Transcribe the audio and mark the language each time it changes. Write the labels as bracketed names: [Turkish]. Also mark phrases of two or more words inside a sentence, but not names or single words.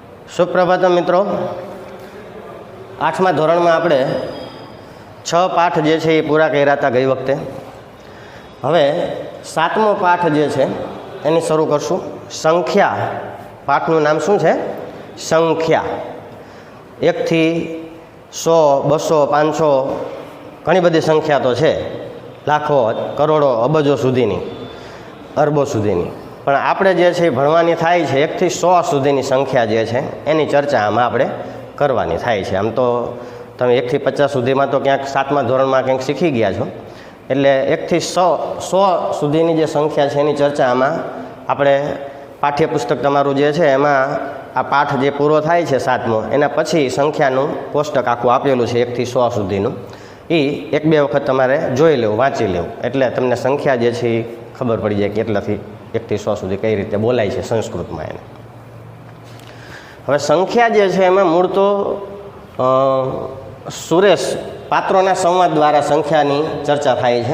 [Gujarati] સુપ્રભાત મિત્રો, 8મા ધોરણમાં આપણે 6 પાઠ જે છે એ પૂરા કર્યા હતા ગઈ વખતે। હવે 7મો પાઠ જે છે એની શરૂ કરશું। સંખ્યા પાઠનું નામ શું છે? संख्या। 1 થી 100, 200, 500 ઘણી બધી સંખ્યા તો છે, લાખો, કરોડો, અબજો સુધીની, અરબો સુધીની। પણ આપણે જે છે ભણવાની થાય છે 1 થી 100 સુધીની સંખ્યા જે છે એની ચર્ચા આમાં આપણે કરવાની થાય છે। આમ તો તમે 1 થી 50 સુધીમાં તો ક્યાંક 7મા ધોરણમાં ક્યાંક શીખી ગયા છો, એટલે 1 થી 100 સુધીની જે સંખ્યા છે એની ચર્ચા આમાં આપણે પાઠ્યપુસ્તક તમારું જે છે એમાં આ પાઠ જે પૂરો થાય છે 7મો એના પછી સંખ્યાનું કોષ્ટક આખું આપેલું છે 1 થી 100 सुधीनुं। એ 1-2 વખત તમારે જોઈ લેવું, વાંચી લેવું, એટલે તમને સંખ્યા જે છે એ ખબર પડી જાય કે કેટલાથી 1 થી 100 સુધી કઈ રીતે બોલાય છે સંસ્કૃતમાં એને। હવે સંખ્યા જે છે એમાં મૂળ તો સુરેશ પાત્રોના સંવાદ દ્વારા સંખ્યાની ચર્ચા થાય છે।